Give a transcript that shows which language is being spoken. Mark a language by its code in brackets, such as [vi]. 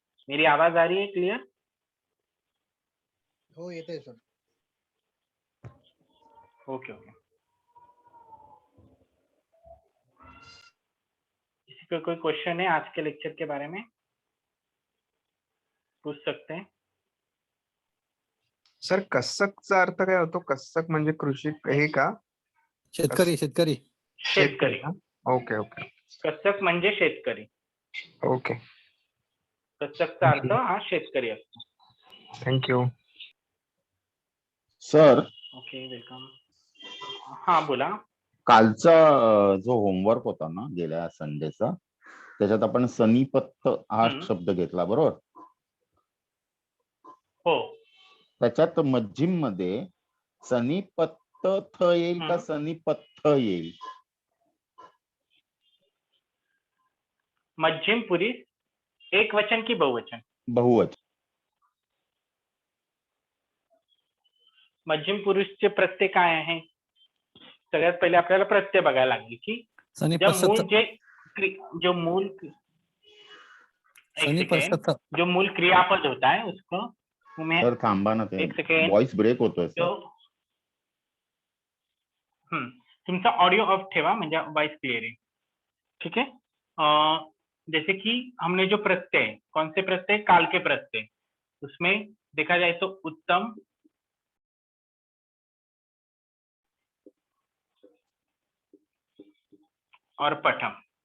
[hi] मेरी आवाज आ रही है क्लियर? [mr] हो येते सर. Okay okay. [hi] किसी को कोई क्वेश्चन है आज के लेक्चर के बारे में? पूछ सकते हैं. [mr] सर कस्सकचा अर्थ काय होतो? कस्सक म्हणजे कृषी हे का? शेतकरी शेतकरी शेतकरी. ओके ओके कस्सक म्हणजे शेतकरी. ओके. कस्सकचा अर्थ हा शेतकरी असतो. [en] Thank you. Sir [mr] okay welcome. हा बोला. कालचा जो होमवर्क होता ना गेल्या संडेचा, त्याच्यात आपण सनीपत्त हा शब्द घेतला बरोबर. हो. त्याच्यात मध्यम मध्ये सनीपत्त थ येईल का सनीपत्थ येईल? मध्यम पुरुष एक वचन की बहुवचन? बहुवचन. मध्यम पुरुषचे प्रत्यय काय आहे? सगळ्यात पहिले आपल्याला प्रत्यय बघायला लागेल की [hi] जो मूल क्रियापद होता है उसको [mr] सर थांबा ना, ते एक सेकंड. वॉइस ब्रेक होतोय सर. तुमचा ऑडियो ऑफ ठेवा म्हणजे वॉइस क्लियर है. [hi] ठीक है. जैसे कि हमने जो प्रत्यय, कौन से प्रत्यय? काल के प्रत्यय. उसमें देखा जाए तो उत्तम, और पठम.